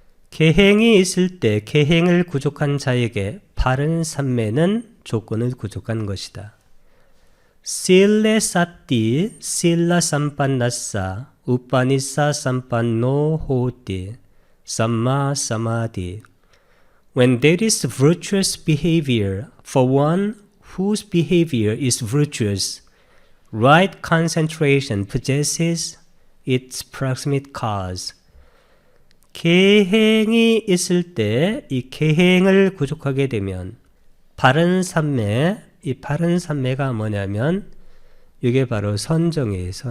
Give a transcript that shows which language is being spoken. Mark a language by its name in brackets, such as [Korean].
[Korean] 계행이 있을 때 계행을 구족한 자에게 바른 삼매는 조건을 구족한 것이다. [Pali] 실레 사띠 실라 삼판나사 우빠니사 삼판노 호띠 삼마 사마디. [English] When there is virtuous behavior for one whose behavior is virtuous, right concentration possesses its proximate cause. [Korean] 계행이 있을 때 이 계행을 구족하게 되면 바른 삼매, 이 바른 삼매가 뭐냐면 이게 바로 선정이에요.